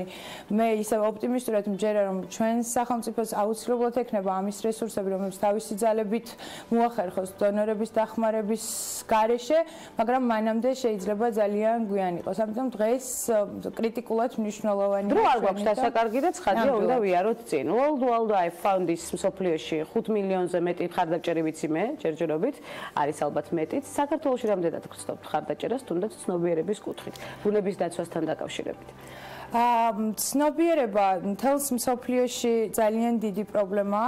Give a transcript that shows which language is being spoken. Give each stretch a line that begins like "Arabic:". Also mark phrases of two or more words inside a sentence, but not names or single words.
Georgian: მე ისევ ოპტიმისტურად მჯერა, რომ ჩვენს სახელმწიფოს აუცილებლად ექნება ამის რესურსები, რომელიც თავისი ძალებით მოახერხოს დონორების დახმარების გარეშე, მაგრამ მანამდე შეიძლება ძალიან გვიან იყოს. ამიტომ დღეს კრიტიკულად მნიშვნელოვანია. დრო არ გვაქვს დასაკარგი და ცხადია, უნდა ვიაროთ წინ.
English: World I found this
Georgian: მსოფლიოში 5 მილიონზე მეტი ხარდაჭერი ვიცი მე. ჯერჯერობით არის ალბათ მეტიც. საქართველოში რამდენად გწნობთ ხარდაჭერას, თუნდაც ცნობიერების კუთხით, ბუნების დაცვასთან დაკავშირებით? ცნობიერება მთელს მსოფლიოში ძალიან დიდი პრობლემაა.